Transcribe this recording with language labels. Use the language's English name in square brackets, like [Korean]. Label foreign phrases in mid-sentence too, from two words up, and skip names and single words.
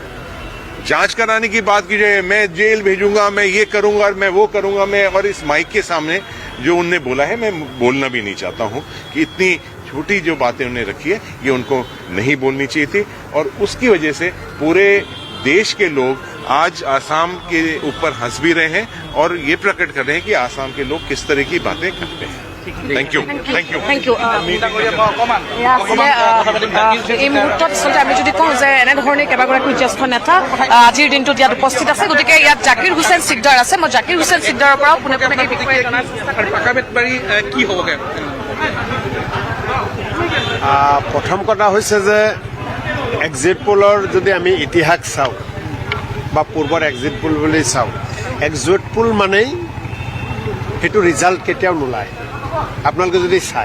[Hindi] जांच कराने की बात की जाए, मैं जेल भेजूंगा, मैं ये करूंगा और मैं वो करूंगा, मैं, और इस माइक के सामने जो उनने बोला है, मैं बोलना भी नहीं चाहता हूं कि इतनी छोटी जो बातें उन्होंने रखी है ये उनको नहीं बोलनी चाहिए थी। और उसकी वजह से पूरे देश के लोग आज आसाम के ऊपर हंस भी रहे हैं और ये प्रकट कर रहे हैं कि आसाम के लोग किस तरह की बातें करते हैं। [English] thank you. thank you. [Assamese] এই মুহূৰ্তত আচলতে আমি যদি কওঁ যে এনেধৰণে কেইবাগৰাকী জ্যেষ্ঠ নেতা আজিৰ দিনটোত ইয়াত উপস্থিত আছে, গতিকে ইয়াত জাকিৰ হুছেইন সিকদাৰ আছে। মই জাকিৰ হুছেইন সিকদাৰৰ পৰাও পোনে পোনে এই বিষয়ে জনাৰ চেষ্টা কৰিম। পাকাবেতবাৰী কি হ'বগে? প্ৰথম কথা হৈছে যে এক্সিট পোলৰ যদি আমি ইতিহাস চাওঁ বা পূৰ্বৰ [English] exit poll [Assamese] বুলি চাওঁ, [English] exit poll [Assamese] মানেই সেইটো ৰিজাল্ট কেতিয়াও নোলায় আপোনালোকে যদি চায়।